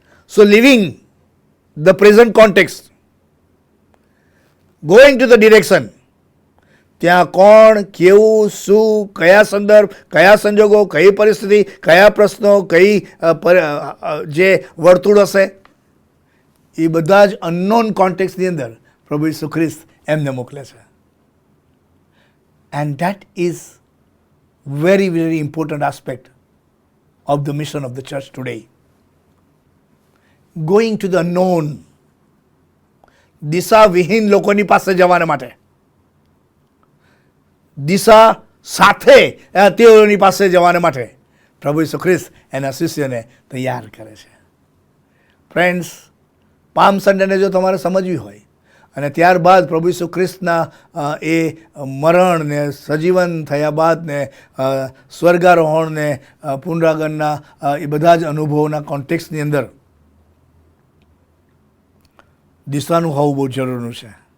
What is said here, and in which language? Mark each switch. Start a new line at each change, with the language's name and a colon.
English: so living the present context, going to the direction,
Gujarati: ત્યાં કોણ, કેવું, શું, કયા સંદર્ભ, કયા સંજોગો, કઈ પરિસ્થિતિ, કયા પ્રશ્નો, કઈ જે વર્તુળ હશે, એ બધા જ અનનોન કોન્ટેક્સ્ટની અંદર પ્રભુ ઈસુ ખ્રિસ્ત એમને મોકલે છે.
English: And that is very, very important aspect of the mission of the church today. Going to the unknown.
Gujarati: દિશા વિહીન લોકોની પાસે જવાના માટે, દિશા સાથે તેઓની પાસે જવાના માટે પ્રભુ ઈસુ ખ્રિસ્ત એના શિષ્યને તૈયાર કરે છે. ફ્રેન્ડ્સ, પામ સન્ડેને જો તમારે સમજવી હોય અને ત્યારબાદ પ્રભુ ઈસુ ખ્રિસ્તના એ મરણ ને સજીવન થયા બાદ ને સ્વર્ગારોહણ ને પુનરાગમનના એ બધા જ અનુભવોના કોન્ટેક્સ્ટની અંદર દિશાનું હોવું બહુ જરૂરનું છે.